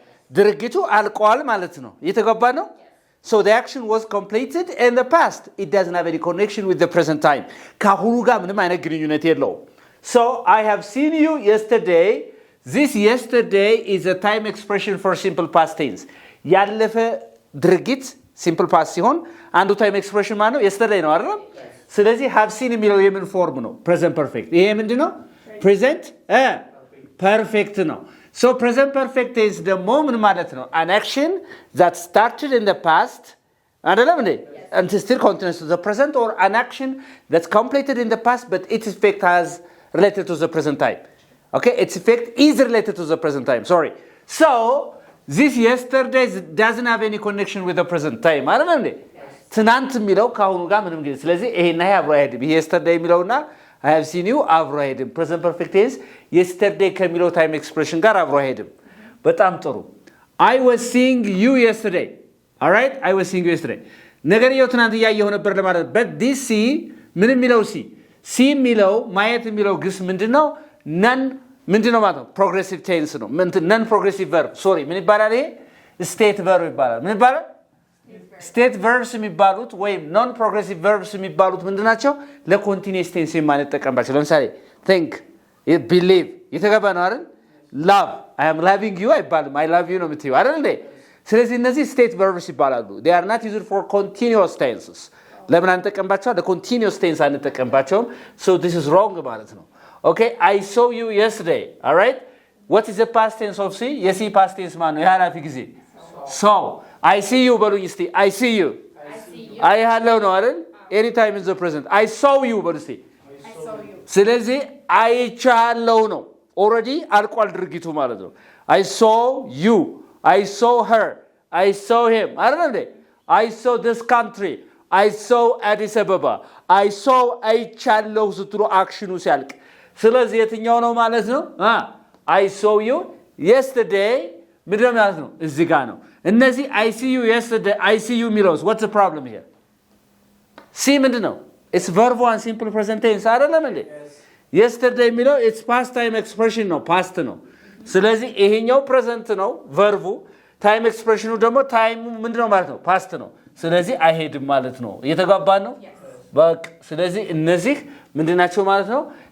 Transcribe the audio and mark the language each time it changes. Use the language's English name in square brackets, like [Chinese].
[Amharic] ድርጊቱ አልቋል ማለት ነው። እየተገባ ነው? [English] So the action was completed in the past. It doesn't have any connection with the present time. [Amharic] ከአሁኑ ጋር ምንም አይነት ግንኙነት የለውም። [English] So I have seen you yesterday. This yesterday is a time expression for simple past tense. [Amharic] ያለፈ ድርጊት [English] simple past [Amharic] ሲሆን አንዱ time expression ማለት ነው yesterday ነው አይደል? ስለዚህ have seen የሚለው የምን ፎርም ነው? [English] present perfect. [Amharic] ይሄ ምንድነው? [English] present perfect ነው። So present perfect is [Amharic] ደግሞ ምን ማለት ነው? [English] An action that started in the past [Amharic] አይደለም እንዴ? [English] And still continues to the present, or an action that's completed in the past but its effect has related to the present time. Okay, its effect is related to the present time. Sorry. So this yesterday doesn't have any connection with the present time. [Amharic] አይደለም እንዴ? ትናንት የሚለው ከአሁኑ ጋር ምንም ግንኙነት። ስለዚህ ይሄና ይሄ አብሮ አይሄድም። yesterday የሚለውና I have seen you አብሮ አይሄድም። present perfect tense yesterday ከሚለው time expression ጋር አብሮ አይሄድም። በጣም ጥሩ። [English] I was seeing you yesterday. All right? I was seeing you yesterday. [Amharic] ነገርየው ትናንት እያየሁ ነበር ለማለት። [English] but this see [Amharic] ምን የሚለው see የሚለው ማየት የሚለው ግስ ምንድነው? ምንድነው ማለት ነው? [English] ፕሮግሬሲቭ ቴንስ ነው። ነን ፕሮግሬሲቭ ቨርብ ሶሪ [Amharic] ምን ይባላል? ይሄ ስቴት ቨርብ ይባላል። [English] ምን ይባላል? ስቴት ቨርብስ የሚባሉት ወይም ኖን ፕሮግሬሲቭ ቨርብስ [Amharic] የሚባሉት ምንድናቸው? ለኮንቲኒየስ ቴንስ የማንጠቀምባቸው። ለምሳሌ think, believe የተገባ ነው አይደል? [English] love, I am loving you አይባልም። I love you ነው የምትይው አይደል እንዴ? [Amharic] ስለዚህ እነዚህ ስቴት ቨርብስ ይባላሉ። [English] they are not used for continuous tenses. [Amharic] ለምን አንጠቀምባቸዋል? ለኮንቲኒየስ ቴንስ አንጠቀምባቸውም። [English] so this is wrong ማለት ነው። Okay, I saw you yesterday. All right? What is the past tense of see? Yes, past tense man. የኃላፊ ጊዜ [Amharic] so I see you በሉኝ እስቲ። [English] I see you. I [Amharic] ያለው ነው አይደል? [English] anytime in the present. I saw you [Amharic] በሉ እስቲ። ስለዚህ አይቻለው ነው። already አልቋል ድርጊቱ ማለት ነው። I saw you. [English] I saw her. I saw him. [Amharic] አይደል እንዴ? [English] I saw this country. I saw Addis Ababa. I saw [Amharic] አይቻለው ስትሉ አክሽኑ ሲያልቅ ስለዚህ የትኛው ነው ማለት ነው? [English] I saw you yesterday [Amharic] ምንድነው ማለት ነው? እዚህ ጋር ነው። [English] እነዚህ I see you yesterday, I see you የሚለውስ what's the problem here? see ምንድነው? it's verb one simple present tense [Amharic] አይደለም እንዴ? yesterday የሚለው [English] it's past time expression [Amharic] ነው፣ past ነው። ስለዚህ ይሄኛው present ነው verb time expressionው ደግሞ time ምንድነው ማለት ነው? past ነው። ስለዚህ አይሄድም ማለት ነው። እየተጋባን ነው? በቃ ስለዚህ እነዚህ ምንድናቸው ማለት ነው?